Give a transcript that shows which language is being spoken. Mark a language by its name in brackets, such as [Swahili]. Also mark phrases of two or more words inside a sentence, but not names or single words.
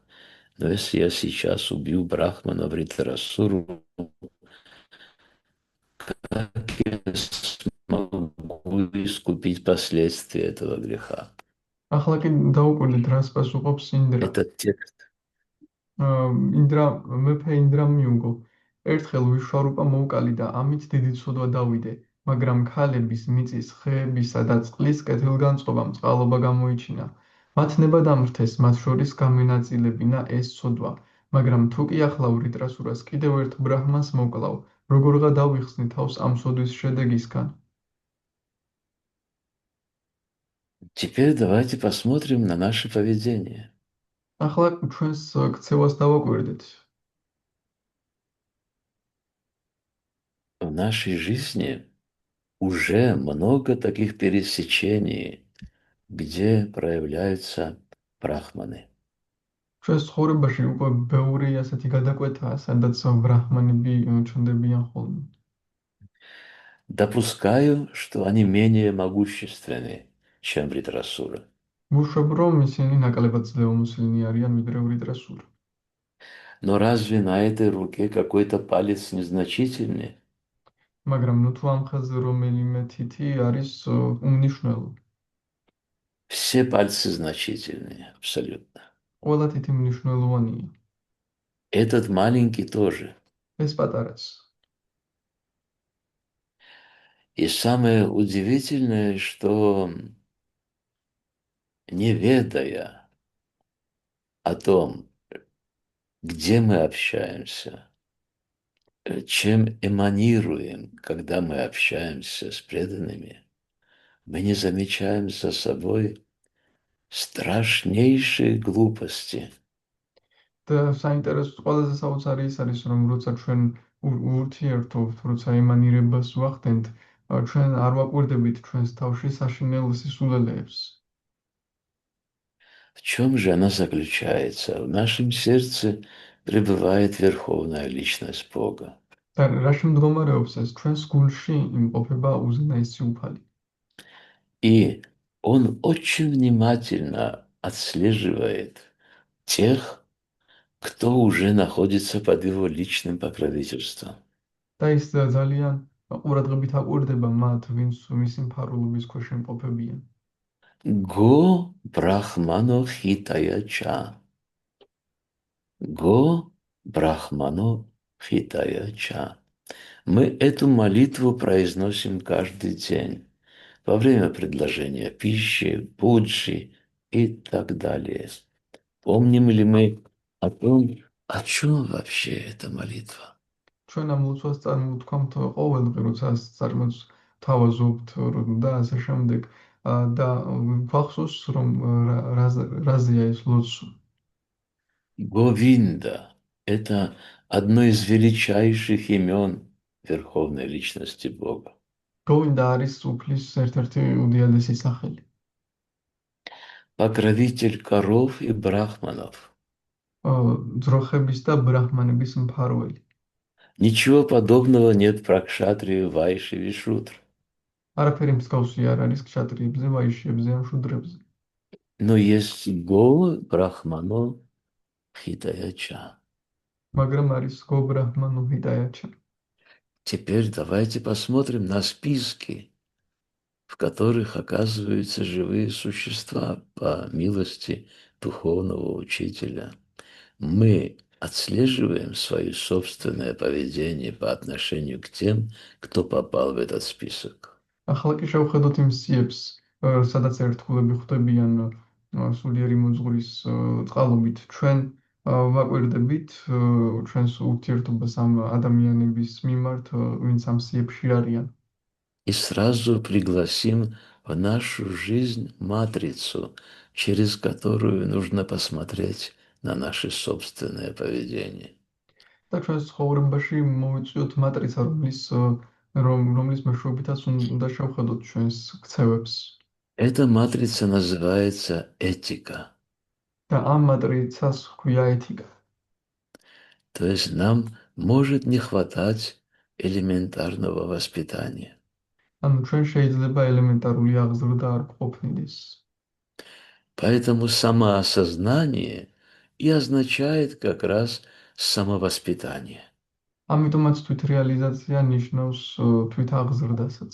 [Russian] Но если я сейчас убью Брахмана Вритрасуру, как я смогу искупить последствия этого греха?» [Georgian] ახლა კი დაუკვირდით, რას პასუხობს ინდრა. [Russian] Этот текст. [Georgian] მეფე ინდრამ მიუგო. ერთხელ ვიშვარუპა მოუკალი და ამით დიდი ცოდვა დავიდე, მაგრამ ქალების, მიწის, ხეებისა და წყლის კეთილგანწყობამ წყალობა გამოიჩინა. მათ ნება დამრთეს, მათ შორის გამენაწილებინა ეს ცოდვა, მაგრამ თუ კი ახლა ვრიტრასურას კიდევ ერთ ბრაჰმანს მოკლავ, როგორღა დავიხსნი თავს ამ ცოდვის შედეგისგან? [Russian] Теперь давайте посмотрим на наше поведение. [Georgian] ახლა ჩვენს ქცევას დავაკვირდით. [Russian] В нашей жизни уже много таких пересечений, где проявляются брахманы. [Georgian] ჩვენს ცხოვრებაში უკვე ბევრი ასეთი გადაკვეთაა, სადაც ბრაჰმანები ჩნდებიან ხოლმე. [Russian] Допускаю, что они менее могущественны, чем Вритрасура. [Georgian] ვუშვებ, რომ ისინი ნაკლებად ძლევამოსილნი არიან, ვიდრე ვრიტრასურა. [Russian] Но разве на этой руке какой-то палец незначительный? [Georgian] მაგრამ ნუ თუ ამ ხაზზე რომელიმე თითი არის უმნიშვნელო. [Russian] Все пальцы значительные, абсолютно. [Georgian] ყველა თითი მნიშვნელოვანია. [Russian] Этот маленький тоже. [Georgian] ეს პატარაც. [Russian] И самое удивительное, что не ведая о том, где мы общаемся, чем эманируем, когда мы общаемся с преданными, мы не замечаем за собой страшнейшие глупости. [Georgian] და საინტერესო ყველაზე საოცარი ის არის, რომ როცა ჩვენ ურთიერთობთ, როცა ემანირებას ვახდენთ, ჩვენ არ ვაკვირდებით ჩვენს თავში საშინელ სისულელეებს. [Russian] В чем же она заключается? В нашем сердце пребывает Верховная Личность Бога. [Georgian] და რაში მდგომარეობს ეს? ჩვენს გულში იმყოფება უზენაესი უფალი. [Russian] И он очень внимательно отслеживает тех, кто уже находится под его личным покровительством. [Georgian] და ის ძალიან ყურადღებით აკვირდება მათ, ვინც მისი მფარველობის ქვეშ იმყოფებიან. [Sanskrit] गो ब्राह्मणो हितायच. गो ब्राह्मणो हितायच. [Russian] Мы эту молитву произносим каждый день во время предложения пищи, пуджи и так далее. Помним ли мы о том, о чем вообще эта молитва? [Georgian] ჩვენ ამ ლოცვას წარმოვთქვამთ ყოველდღე, როცა თავაზობთ და ასე შემდეგ და გვახსოვს, რომ რაზეა ეს ლოცვა. [Russian] Говинда– это одно из величайших имен Верховной Личности Бога. [Georgian] გოვინდა არის უფლის ერთ-ერთი უდიადესი სახელი. [Russian] Покровитель коров и брахманов. [Georgian] ძროხების და ბრაჰმანების მფარველი. [Russian] Ничего подобного нет про кшатрию, вайши и шудр. [Georgian] არაფერი მსგავსი არ არის ქშატრიებზე, ვაიშიებზე ან შუდრებზე. [Russian] Но есть [Sanskrit] गो ब्राह्मणो हितायच. [Georgian] მაგრამ არის [Sanskrit] गो ब्राह्मणो हितायच. [Russian] Теперь давайте посмотрим на списки, в которых оказываются живые существа по милости духовного учителя. Мы отслеживаем свое собственное поведение по отношению к тем, кто попал в этот список. [Georgian] ახლა კი შევხედოთ იმ სიებს, სადაც ერთგულები ხვდებიან სულიერი მოძღვრის წყალობით. ჩვენ ვაკვირდებით ჩვენს ურთიერთობას ამ ადამიანების მიმართ, ვინც ამ სიებში არიან. [Russian] И сразу пригласим в нашу жизнь матрицу, через которую нужно посмотреть на наше собственное поведение. [Georgian] და ჩვენს ცხოვრებაში მოვიწვიოთ მატრიცა, რომლის მეშვეობითაც უნდა შევხედოთ ჩვენს ქცევებს. [Russian] Эта матрица называется этика. [Georgian] და ამ მატრიცას ჰქვია ეთიკა. [Russian] То есть нам может не хватать элементарного воспитания. [Georgian] ანუ ჩვენ შეიძლება ელემენტარული აღზრდა არ ყოფნიდეს. [Russian] Поэтому самоосознание и означает как раз самовоспитание. [Georgian] ამიტომაც თვითრეალიზაცია ნიშნავს თვითაღზრდასაც.